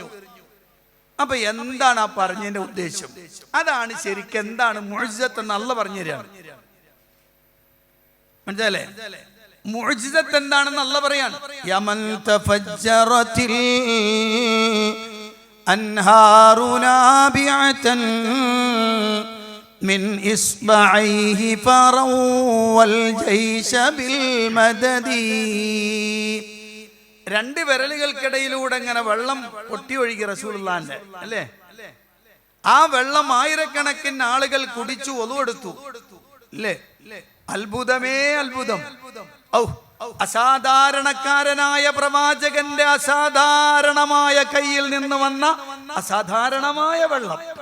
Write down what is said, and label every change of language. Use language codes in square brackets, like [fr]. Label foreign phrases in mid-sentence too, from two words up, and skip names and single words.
[ml] അപ്പൊ എന്താണ് ആ പറഞ്ഞതിന്റെ ഉദ്ദേശം? അതാണ് ശരിക്കും എന്താണ് മുഅ്ജിസത്ത് എന്ന് അല്ലാഹ് പറഞ്ഞു തരാണ്. മനസ്സിലായില്ലേ? മുഅ്ജിസത്ത് എന്താണെന്ന് അല്ലാഹ് പറയാണ്. [ar] ومن تفجرت أنهار نابعة من إصبعيه فروا الجيش بالمدد. [ml] രണ്ട് വിരലുകൾക്കിടയിലൂടെ ഇങ്ങനെ വെള്ളം പൊട്ടി ഒഴുകി റസൂലുള്ളാന്റെ, അല്ലേ? ആ വെള്ളം ആയിരക്കണക്കിന് ആളുകൾ കുടിച്ചു ഒളുവെടുത്തു, അല്ലേ? അത്ഭുതമേ അത്ഭുതം. ഔ, അസാധാരണക്കാരനായ പ്രവാചകന്റെ അസാധാരണമായ കയ്യിൽ നിന്ന് വന്ന അസാധാരണമായ വെള്ളം.